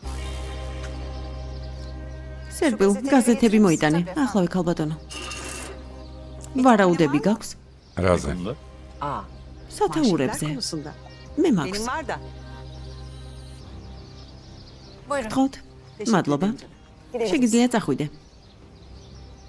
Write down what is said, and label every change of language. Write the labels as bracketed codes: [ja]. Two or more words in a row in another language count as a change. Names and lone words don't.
[ka] სერბილ გაზეთები მოიტანე. ახლავე ქალბატონო. ვარაუდები გაქვს? რაზე? სათაურებზე. მე მაქვს. [tr] Benim var da. [ka] გთხოვთ? მადლობა. შეგიძლია წახვიდე.